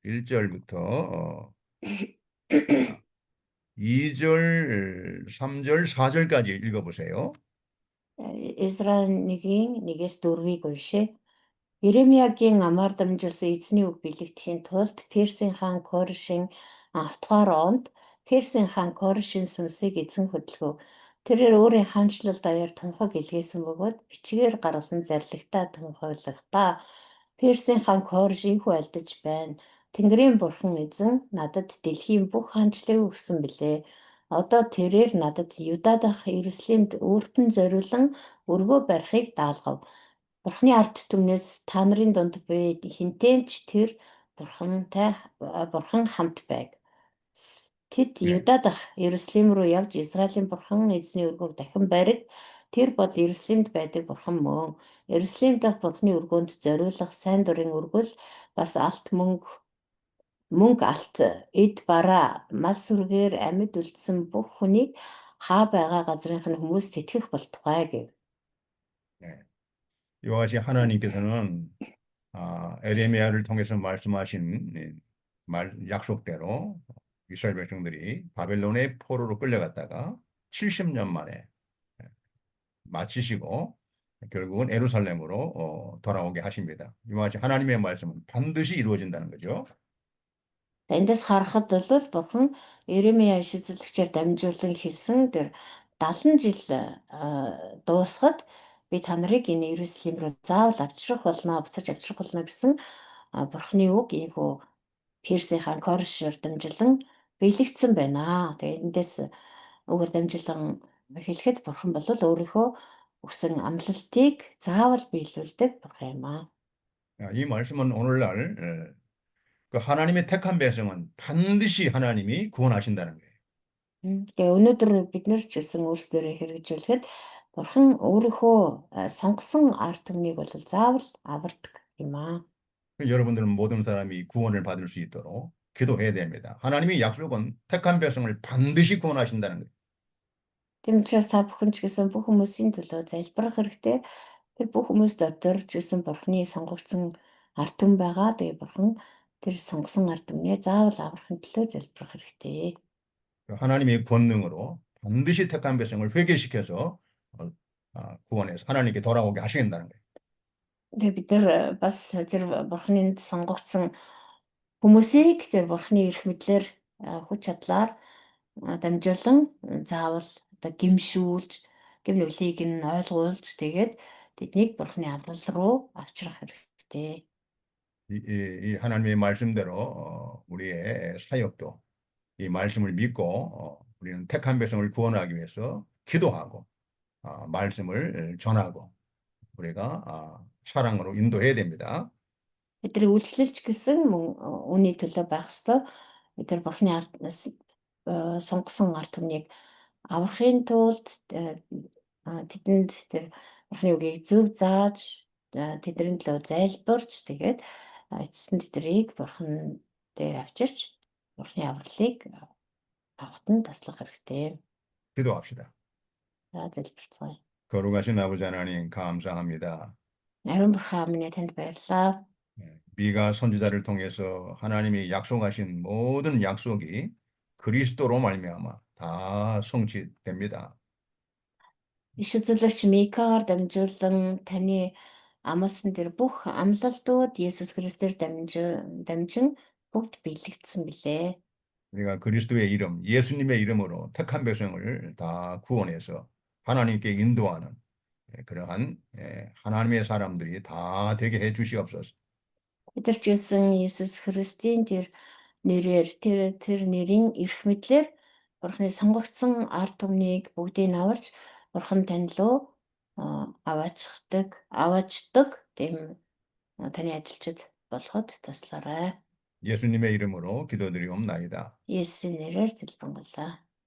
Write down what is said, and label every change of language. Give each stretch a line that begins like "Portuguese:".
Korean: 1절부터 2절, 3절, 4절까지 읽어보세요.
Mongolian: Эсра 1-1-ээс 4-ийг уншъя. Иремьягийн амаар дамжуулсан эзний үг бэлэгдэхийн тулд Персийн хаан Коршийн 5 дугаар онд Персийн хаан Коршийн сүнсийг эзэн хөдөлгөв. Тэрээр өөрийн хаанчлал даяар тунхаг илгээсэн бөгөөд бичгээр гаргасан зарлагтаа тунхаглахдаа Персийн хаан Корш ийхүү альдаж байна. Тэнгэрийн бурхан эзэн надад дэлхийн бүх хаанчлалыг өгсөн билээ. Одоо тэрээр надад Юда дахь Иерусалимд өөртөө зориулан өргөө барихыг даалгав. Бурхны ард түмнээс та нарын дунд буй хинтээч тэр бурхан хамт байг. Тэд Юда дахь Иерусалим руу явж Израилийн бурхан эзний өргөөг дахин бариг. Тэр бол Иерусалимд байдаг бурхан мөн. Иерусалим дахь бурхны өргөөнд зориулах сайн дурын өргөл бас алт мөнгө алт эд бараа мас сүргээр амьд үлдсэн бүх хүнийг хаа байгаа газрынх нь хүмүүс тэтгэх болтугай гэв.
Korean: 이와 같이 하나님께서는 에레미야를 통해서 말씀하신 약속대로 이스라엘 백성들이 바벨론의 포로로 끌려갔다가 70년 만에 마치시고 결국은 예루살렘으로 돌아오게 하십니다. 이와 같이 하나님의 말씀은 반드시 이루어진다는 거죠.
Mongolian: Эндээс харахад бол бурхан Иремья шийдвэрлэгчээр дамжуулан хэлсэн тэр 70 жил дуусахад би та нарыг энэ Иерусалим руу заавал авчрах болно, буцааж авчрах болно гэсэн бурханы үг ийхүү Персийн хаан Коршоор дамжуулан биелэгдсэн байна. Тэгээ эндээс үгээр дамжуулан хэлэхэд бурхан бол өөрийнхөө өгсөн амлалтыг заавал биелүүлдэг бурхан юм аа.
Korean: 이 말씀은 오늘날 그 하나님의 택한 백성은 반드시 하나님이 구원하신다는 거예요.
Mongolian: Тэгээ өнөөдөр бид нар ч гэсэн өөрсдөө хэрэгжүүлэхэд Бурхан өөрийнхөө сонгосон ард түмнийг бол заавал авардаг юм аа.
Korean: 여러분들은 모든 사람이 구원을 받을 수 있도록 기도해야 됩니다. 하나님의 약속은 택한 백성을 반드시 구원하신다는 거예요.
Mongolian: Тийм учраас та бүхэн ч гэсэн бүх хүмүүсийн төлөө залбирах хэрэгтэй. Тэр бүх хүмүүс дотор ч гэсэн Бурханы сонгогдсон ард түмэн байгаа. Тэгээ Бурхан тэр сонгосон ард түмнээ заавал аврахын төлөө залбирах хэрэгтэй.
Korean: 하나님의 권능으로 반드시 택한 백성을 회개시켜서 구원해서 하나님께 돌아오게 하신다는 거예요.
Mongolian: Тэгээ бид нар бас тэр Бурханы сонгогдсон хүмүүсийг тэр Бурханы эрх мэдлэр хүч чадлаар дамжуулан заавал одоо гимшүүлж, гэм нүглийг нь ойлгуулж тэгээд тэднийг Бурханы аврал руу авчрах хэрэгтэй.
Korean: 이 하나님의 말씀대로 우리의 사역도 이 말씀을 믿고 우리는 택한 백성을 구원하기 위해서 기도하고 말씀을 전하고 우리가 사랑으로 인도해야 됩니다.
Mongolian: Бидний үйлчлэлч гэсэн үүний төлөө байх ёстой. Бид нар Бурханы арднаас сонгосон ард түмнийг аврахын тулд тэдэнд тэр Бурханы үгийг зөв зааж тэдний төлөө залбирч тэгээд эцэст нь тэднийг Бурхан дээр авчирч Бурханы авралыг авахт нь туслах хэрэгтэй.
Korean: 기도합시다.
Mongolian: За залбирцгаая.
Korean: 거룩하신 아버지 하나님 감사합니다.
Mongolian: Ариун Бурхан минь танд баярлалаа.
Korean: 미가 선지자를 통해서 하나님이 약속하신 모든 약속이 그리스도로 말미암아 다 성취됩니다.
Mongolian: Иш үзүүлэгч Микаар дамжуулан таны амласан тэр бүх амлалтууд Есүс Христээр дамжин бүгд биелэгдсэн билээ.
Korean: 우리가 그리스도의 이름, 예수님의 이름으로 택한 백성을 다 구원해서 하나님께 인도하는 그러한 하나님의 사람들이 다 되게 해 주시옵소서.
Mongolian: Бид нар ч гэсэн Есүс Христийн тэр нэрээр тэр нэрийн эрх мэдлэр Бурханы сонгогдсон ард түмнийг бүгдийг аварч Бурхан тань руу аваачдаг тийм таны ажилчид болоход туслаарай.
Korean: 예수님의 이름으로 기도드리옵나이다.
Mongolian: Есүсийн нэрээр залбирanглаа.